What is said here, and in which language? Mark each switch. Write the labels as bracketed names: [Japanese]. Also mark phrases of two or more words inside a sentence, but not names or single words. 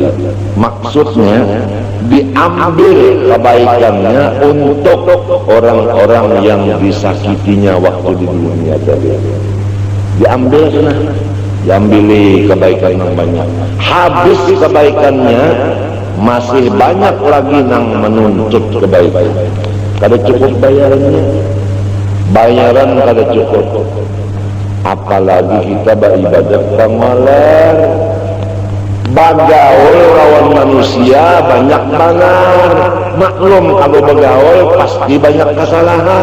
[Indonesian] Maksudnya diambil kebaikannya untuk orang-orang yang disakitinya waktu di dunia tadi. Diambil sana, diambil kebaikan yang banyak. Habis kebaikannya, masih banyak lagi yang menuntut kebaikan. [Banjar] Kada cukup bayarannya, bayaran kada cukup. [Indonesian] Apalagi kita beribadat [Banjar] pamalar, bagaul lawan [Indonesian] manusia banyak banget. Maklum kalau bagaul pasti banyak kesalahan.